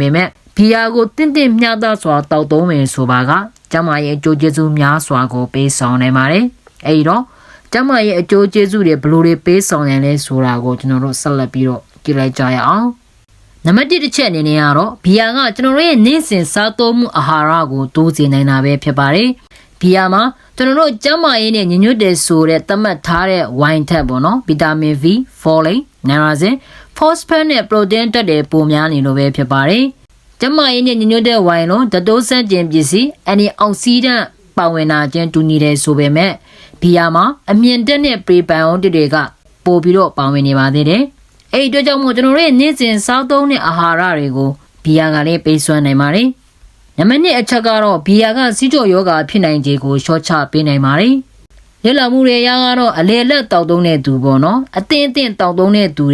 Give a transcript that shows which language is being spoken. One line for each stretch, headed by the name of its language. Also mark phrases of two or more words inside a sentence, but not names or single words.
Burmese: မဲ့ဘီယာကိုတင့်တင့်မျှတစွာတောက်သုံးမယ်ဆိုပါကကျန်းမာရေးအကျိုးကျေးဇူးများစွာကိုပေးဆောင်နိုင်ပါတယ်အဲ့တော့ကျန်းမာရေးအကျိုးကျေးဇူးတွေဘယ်လိုတွေပေးဆောင်နိုင်လဲဆိုတာကိုကျွန်တော်တို့ဆက်လက်ပြီးတော့ကြည့်လိုက်ကြရအောင်နံပါတ်1တစ် ချက်အနေနဲ့ကတော့ဘီယာကကျွန်တော်တို့ရဲ့နေ့စဉ်စားသုံးမှုအာဟာရကိုတိုးစေနိုင်တာပဲဖြစ်ပါတယ်ဘီယာမှာကျွန်တော်တို့ကျန်းမာရေးနဲ့ညညွတ်တယ်ဆိုတဲ့သတ်မှတ်ထားတဲ့ဝိုင် ထက်ပေါ့နော်ဗီတာမင် V,
English: folate, niacin, phosphate
Burmese: နဲ့ protein တက်တဲ့ပိုများနေလို့ပဲဖြစ်ပါတယ်ကျန်းမာရေးနဲ့ညညွတ်တဲ့ဝိုင်လုံးဓာတ်တိုးဆန့် ကျင်ပစ္စည်းအန်တီအောက်ဆီဒန့်ပါဝင်တာချင်းတူညီတယ်ဆိုပေမဲ့ဘီယာမှာအမြင့်တက်တဲ့ prebiotic တွေကပိုပြီးတော့ပါဝင်နေပါသေးတယ်အဲ့ဒီအတွက်ကြောင့်မို့ကျွန်တော်တို့နေ့စဉ်စားသုံးတဲ့အာဟာရတွေကိုဘီယာကလည်းပေးစွမ်းနိုင်ပါတယ်နံပါတ်2အချက်ကတော့ဘီယာကစီးကြောယောဂဖြစ်နိုင်ခြေကိုရှော့ချပေးနိုင်ပါတယ်လေ့လာမှုတွေအရကတော့အလေလက်တောက်သုံးတဲ့သူပေါ့နော်အသင့်တောက်သုံးတဲ့သူ